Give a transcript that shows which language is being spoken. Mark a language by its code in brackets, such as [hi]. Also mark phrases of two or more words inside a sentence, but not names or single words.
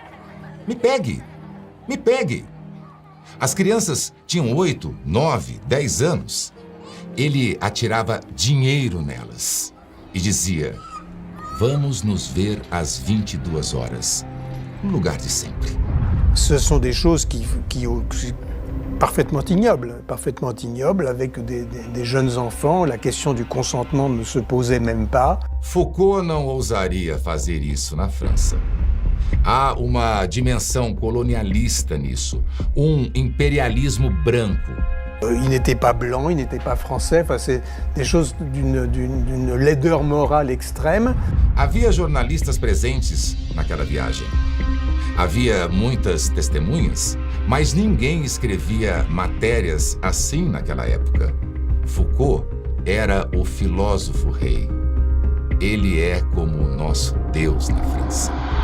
[pt] Me pegue! Me pegue!" As crianças tinham 8, 9, 10 anos. Ele atirava dinheiro nelas e dizia: "Vamos nos ver às 22 horas, no lugar de sempre." [fr] Ce sont des choses parfaitement ignobles, avec des jeunes enfants. La question du consentement ne se posait même pas. [pt] Foucault não ousaria fazer isso na França. Há uma dimensão colonialista nisso, um imperialismo branco, [fr] Il n'était pas blanc, il n'était pas français, enfin, c'est des choses d'une laideur morale extrême. [pt] Havia jornalistas presentes naquela viagem. Havia muitas testemunhas, mas ninguém escrevia matérias assim naquela época. Foucault era o filósofo rei. Ele é como o nosso Deus na França.